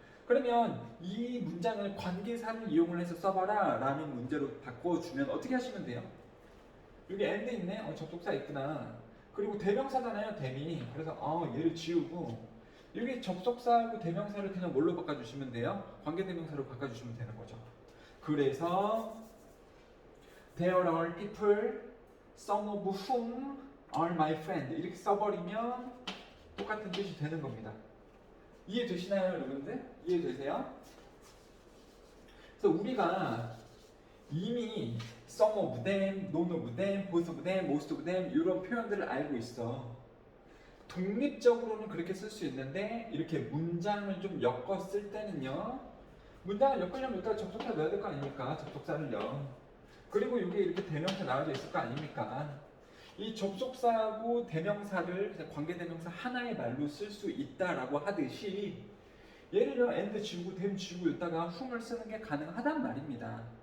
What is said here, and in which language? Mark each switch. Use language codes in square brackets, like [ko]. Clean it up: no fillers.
[ko] 그러면 이 문장을 관계사를 이용을 해서 써봐라 라는 문제로 바꿔주면 어떻게 하시면 돼요? 여기 and 있네. 접속사 있구나. 그리고 대명사잖아요, them이. 그래서 얘를 지우고 여기 접속사하고 대명사를 그냥 뭘로 바꿔주시면 돼요? 관계대명사로 바꿔주시면 되는 거죠. 그래서 [en] there are people, some of whom are my friend [ko] 이렇게 써버리면 똑같은 뜻이 되는 겁니다. 이해되시나요, 여러분들? 이해되세요? 그래서 우리가 이미 [en] some of them, none of them, both of them, most of them [ko] 이런 표현들을 알고 있어. 독립적으로는 그렇게 쓸 수 있는데 이렇게 문장을 좀 엮어 쓸 때는요. 문장을 엮으려면 일단 접속사 넣어야 될 거 아닙니까? 접속사를요. 그리고 이게 이렇게 대명사 나와져 있을 거 아닙니까? 이 접속사하고 대명사를 그냥 관계대명사 하나의 말로 쓸 수 있다라고 하듯이 예를 들어 and 지우고 them 지우고 있다가 whom을 쓰는 게 가능하단 말입니다.